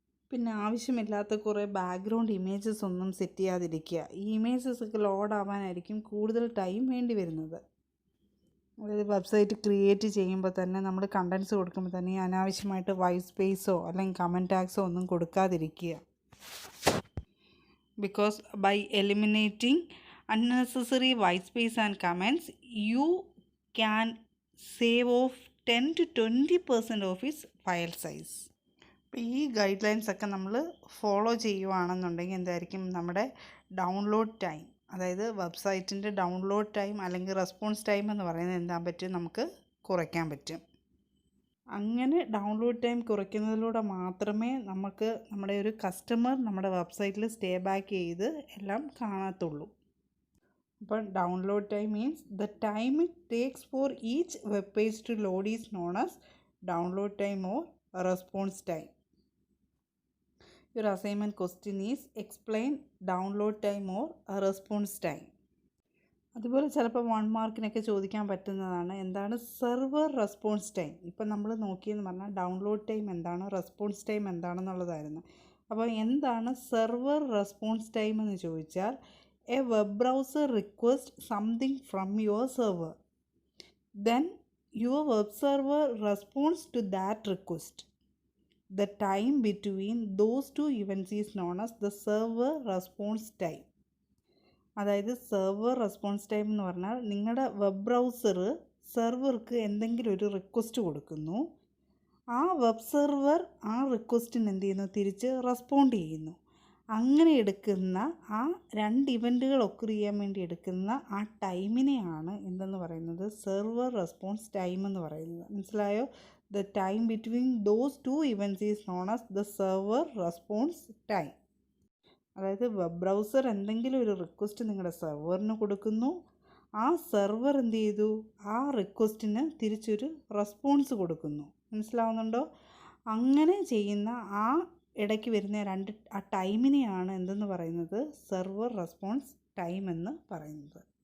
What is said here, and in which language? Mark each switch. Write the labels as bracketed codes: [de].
[ml] പിന്നെ ആവശ്യമില്ലാത്ത കുറേ ബാക്ക്ഗ്രൗണ്ട് ഇമേജസ് ഒന്നും സെറ്റ് ചെയ്യാതിരിക്കുക. ഈ ഇമേജസ് ഒക്കെ ലോഡ് ആവാനായിരിക്കും കൂടുതൽ ടൈം വേണ്ടി വരുന്നത്. അതായത് വെബ്സൈറ്റ് ക്രിയേറ്റ് ചെയ്യുമ്പോൾ തന്നെ നമ്മൾ കണ്ടൻസ് കൊടുക്കുമ്പോൾ തന്നെ അനാവശ്യമായിട്ട് വൈറ്റ് സ്പേസോ അല്ലെങ്കിൽ കമൻറ്റ് ടാഗ്സോ ഒന്നും കൊടുക്കാതിരിക്കുക. [en] Because by eliminating unnecessary white space and comments, you can save off 10 to 20% of its file size. [ml] അപ്പോൾ ഈ ഗൈഡ് ലൈൻസ് ഒക്കെ നമ്മൾ ഫോളോ ചെയ്യുകയാണെന്നുണ്ടെങ്കിൽ എന്തായിരിക്കും, നമ്മുടെ ഡൗൺലോഡ് ടൈം, അതായത് വെബ്സൈറ്റിൻ്റെ ഡൗൺലോഡ് ടൈം അല്ലെങ്കിൽ റെസ്പോൺസ് ടൈം എന്ന് പറയുന്നത് എന്താ പറ്റും, നമുക്ക് കുറയ്ക്കാൻ പറ്റും. അങ്ങനെ ഡൗൺലോഡ് ടൈം കുറയ്ക്കുന്നതിലൂടെ മാത്രമേ നമുക്ക് നമ്മുടെ ഒരു കസ്റ്റമർ നമ്മുടെ വെബ്സൈറ്റിൽ സ്റ്റേ ബാക്ക് ചെയ്ത് എല്ലാം കാണത്തുള്ളൂ. [en] അപ്പോൾ download time means the time it takes for each web page to load is known as download time or response time. Your assignment question is explain download time or response time. [ml] അതുപോലെ ചിലപ്പോൾ 1 മാർക്കിനൊക്കെ ചോദിക്കാൻ പറ്റുന്നതാണ്, എന്താണ് server response time. ഇപ്പം നമ്മൾ നോക്കിയെന്ന് പറഞ്ഞാൽ download time എന്താണ്, response time എന്താണെന്നുള്ളതായിരുന്നു. അപ്പോൾ എന്താണ് സെർവർ റെസ്പോൺസ് ടൈം എന്ന് ചോദിച്ചാൽ, [en] A web browser request something from your server, then your web server response to that request. The time between those two events is known as the server response time. [ml] അതായത് server response time എന്ന് പറഞ്ഞാൽ നിങ്ങളുടെ web browser സെർവർക്ക് എന്തെങ്കിലും ഒരു request കൊടുക്കുന്നു, ആ web server ആ റിക്വസ്റ്റിന് എന്ത് ചെയ്യുന്നു, തിരിച്ച് റെസ്പോണ്ട് ചെയ്യുന്നു. അങ്ങനെ എടുക്കുന്ന ആ 2 ഇവൻറ്റുകൾ ഒക്കർ ചെയ്യാൻ വേണ്ടി എടുക്കുന്ന ആ ടൈമിനെയാണ് എന്തെന്ന് പറയുന്നത്, സെർവർ റെസ്പോൺസ് ടൈം എന്ന് പറയുന്നത്. മനസ്സിലായോ? [en] The time between those 2 events is known as the server response time. [ml] അതായത് വെബ് ബ്രൗസർ എന്തെങ്കിലും ഒരു റിക്വസ്റ്റ് നിങ്ങളുടെ സെർവറിന് കൊടുക്കുന്നു, ആ സെർവർ എന്ത് ചെയ്തു, ആ റിക്വസ്റ്റിന് തിരിച്ചൊരു റെസ്പോൺസ് കൊടുക്കുന്നു. മനസ്സിലാവുന്നുണ്ടോ? അങ്ങനെ ചെയ്യുന്ന ആ ഇടയ്ക്ക് വരുന്ന ആ ടൈമിനെയാണ് എന്തെന്ന് പറയുന്നത്, സെർവർ റെസ്പോൺസ് ടൈം എന്ന് പറയുന്നത്.